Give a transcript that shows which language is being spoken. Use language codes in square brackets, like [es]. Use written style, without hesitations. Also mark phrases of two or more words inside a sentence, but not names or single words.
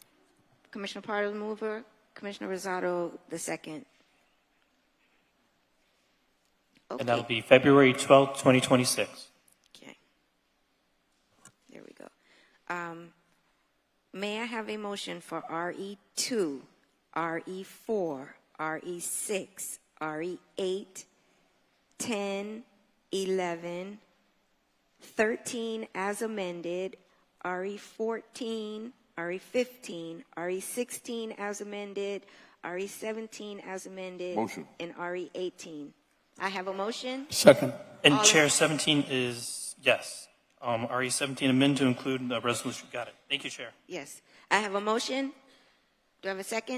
[en] Commissioner Pardo, the mover. Commissioner Rosado, the second. Okay. And that'll be February 12th, 2026. Okay. There we go. May I have a motion for RE2, RE4, RE6, RE8, 10, 11, 13 as amended, RE14, RE15, RE16 as amended, RE17 as amended, Motion. and RE18. I have a motion. Second. And All Chair, 17 is yes. RE17 amend to include the resolution. Got it. Thank you, Chair. Yes. I have a motion. Do I have a second?